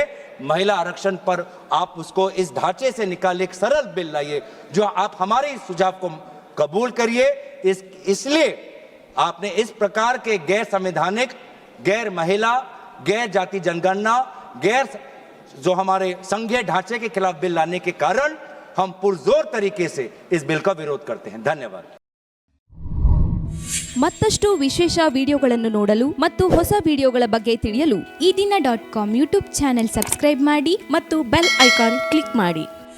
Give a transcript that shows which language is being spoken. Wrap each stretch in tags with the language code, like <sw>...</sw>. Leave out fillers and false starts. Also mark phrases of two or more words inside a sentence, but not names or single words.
<hi>महिला आरक्षण पर आप उसको इस ढांचे से निकाले, एक सरल बिल लाइए, जो आप हमारे इस सुझाव को कबूल करिए। इसलिए आपने इस प्रकार के गैर संवैधानिक, गैर महिला, गैर जाति जनगणना, गैर जो हमारे संघीय ढांचे के खिलाफ बिल लाने के कारण हम पुरजोर तरीके से इस बिल का विरोध करते हैं। धन्यवाद।</hi> <kn>ಮತ್ತಷ್ಟು ವಿಶೇಷ ವಿಡಿಯೋಗಳನ್ನು ನೋಡಲು ಮತ್ತು ಹೊಸ ವಿಡಿಯೋಗಳ ಬಗ್ಗೆ ತಿಳಿಯಲು EDina.com</kn> <en>YouTube channel</en> <kn>ಸಬ್ಸ್ಕ್ರೈಬ್ ಮಾಡಿ ಮತ್ತು</kn> <en>bell icon click</en> <kn>ಮಾಡಿ.</kn>